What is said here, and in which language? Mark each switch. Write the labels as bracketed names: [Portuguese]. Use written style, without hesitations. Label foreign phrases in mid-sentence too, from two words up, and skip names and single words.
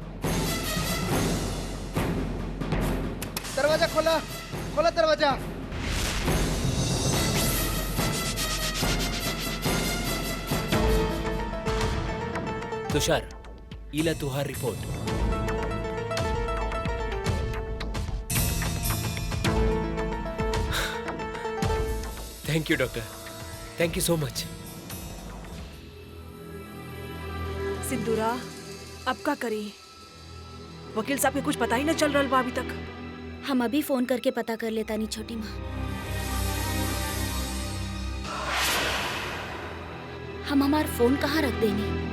[Bhojpuri] दरवाजा खोला, खोला दरवाजा। तुषार, इला तुहार रिपोर्ट। [English] Thank you doctor, thank you so much. [Bhojpuri] सिंदूरा अब का करी? वकील साहब के कुछ पता ही न चल रहा बा अभी तक। हम अभी फोन करके पता कर लेता नहीं छोटी माँ। हम हमार फोन कहाँ रख देनी?